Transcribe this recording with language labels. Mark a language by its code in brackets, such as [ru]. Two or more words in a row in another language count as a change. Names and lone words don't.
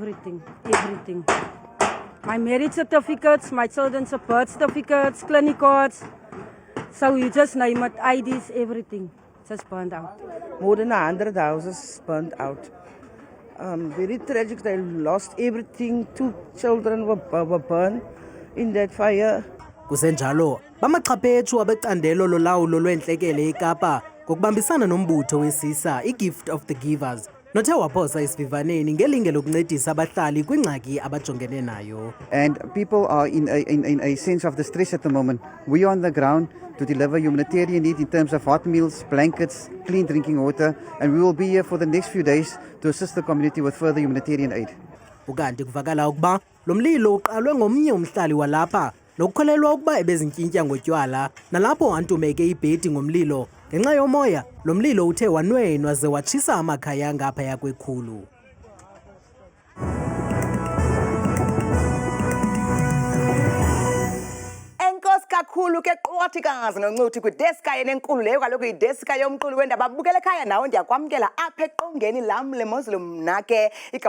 [en] My marriage certificates, my children's birth certificates, clinic cards. So you just name it, IDs, everything. Just burned out. More than 100 houses burned out. Very tragic. They lost everything. 2 children were burned in that fire. [xh] Kusenjalo, bamaxhaphethu abecandelo lolawulo lwentlekele eKapa ngokubambisana nombutho wesisa iGift of the Givers nothe waphosa isivivaneni ngelinge lokuncedisa abahlali kwingxaki abajongene nayo. [en] And people are in a sense of distress at the moment. We are on the ground to deliver humanitarian aid in terms of hot meals, blankets, clean drinking water, and we will be here for the next few days to assist the community with further humanitarian aid. [xh] Ukanti kuvakala ukuba lo mlilo uqalwe ngomnye umhlali walapha nokukholelwa ukuba ebezintyintya ngotywala nalapho antumeke ibhedi ngomlilo. Ngenxa yomoya, lo mlilo uthe wanwenwa ze watshisa amakhaya ngaphaya kwekhulu. Kakhulu ke qothikazi noncuthi kwideska yenenkulu leyo kaloku ideska yomqulu wendaba abukele ekhaya nawo ndiyakwamkela apha eqongeni lam lemozulu mna ke igama